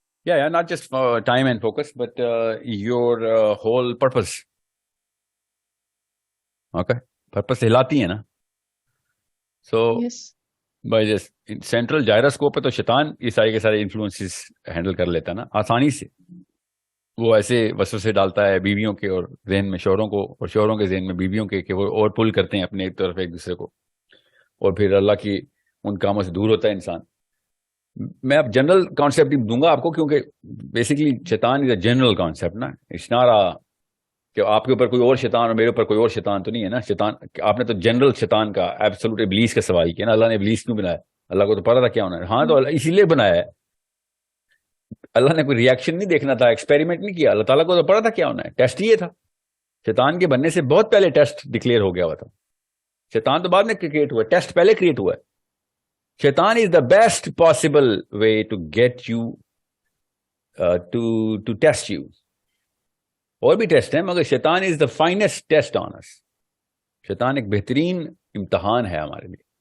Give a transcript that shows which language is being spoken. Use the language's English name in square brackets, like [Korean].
[English] Yeah, not just time and focus, but your whole purpose. [Urdu] Okay, purpose ہلاتی ہے نا. So yes. [English] by just [Urdu] central gyroscope پہ تو شیطان یہ سارے کے سارے انفلوئنسز ہینڈل کر لیتا ہے نا آسانی سے. وہ ایسے وسوسے ڈالتا ہے بیویوں کے اور ذہن میں شوہروں کو، اور شوہروں کے ذہن میں بیویوں کے، کہ وہ اور پل کرتے ہیں اپنے ایک طرف ایک دوسرے کو، اور پھر اللہ کی ان کاموں سے دور ہوتا ہے انسان. میں اب جنرل کانسیپٹ دوں گا آپ کو، کیونکہ بیسیکلی شیطان [English] is a general concept [Urdu] نا. [English] it's not [Urdu] کہ آپ کے اوپر کوئی اور شیطان اور میرے اوپر کوئی اور شیطان تو نہیں ہے نا. شیطان آپ نے تو جنرل شیطان کا، ایبسولوٹ ابلیس کا سوال کیا نا. اللہ نے ابلیس کیوں بنایا؟ اللہ کو تو پتا تھا کیا ہونا ہے. ہاں تو اسی لیے بنایا ہے. اللہ نے کوئی ریئیکشن نہیں دیکھنا تھا، ایکسپیریمنٹ نہیں کیا. اللہ تعالیٰ کو تو پتا تھا کیا ہونا ہے. ٹیسٹ یہ تھا. شیطان کے بننے سے بہت پہلے ٹیسٹ ڈکلیئر ہو گیا ہوا تھا. شیطان تو بعد میں کریٹ ہوا، ٹیسٹ پہلے کریٹ ہوا ہے. [English] شیطان is the best possible way to get you to test you. [Urdu] اور بھی ٹیسٹ ہیں مگر شیطان [English] is the finest test on us. [Urdu] شیطان ایک بہترین امتحان ہے ہمارے لیے.